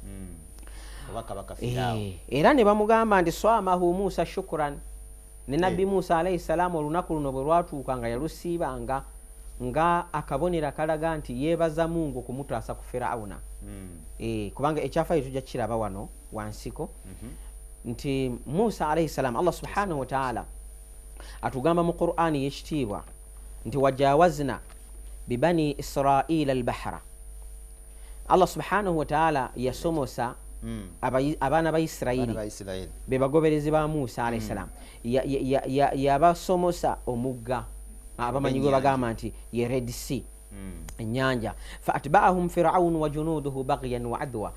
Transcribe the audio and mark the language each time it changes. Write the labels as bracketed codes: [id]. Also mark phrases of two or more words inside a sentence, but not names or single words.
[lg] Era ne bamugamba nti [ar] صامه موسى شكرا, [lg] ne Nabbi Musa [ar] عليه السلام [lg] olunaku luno bwe lwatuuka nga yalusiibanga nga akabonera kalaga nti yeebaza Mungu okumutaasa ku Firawuna. Kubanga ekyafaayo tujja kiraba wano wansiko nti Musa [ar] عليه السلام [lg] Allah [ar] سبحانه وتعالى [lg] atugamba mu Qur'ani y'ekitiibwa nti [ar] وجاوزنا ببني إسرائيل البحر. [lg] Allah [ar] سبحانه وتعالى [lg] yasomosa abaana ba Isirayiri be bagoberezi ba Musa [ar] عليه السلام [lg] yabasomosa omugga abamanyi gwe bagamba nti ye Red Sea ennyanja. [ar] فأتبعهم فرعون وجنوده بغيا وعدوا.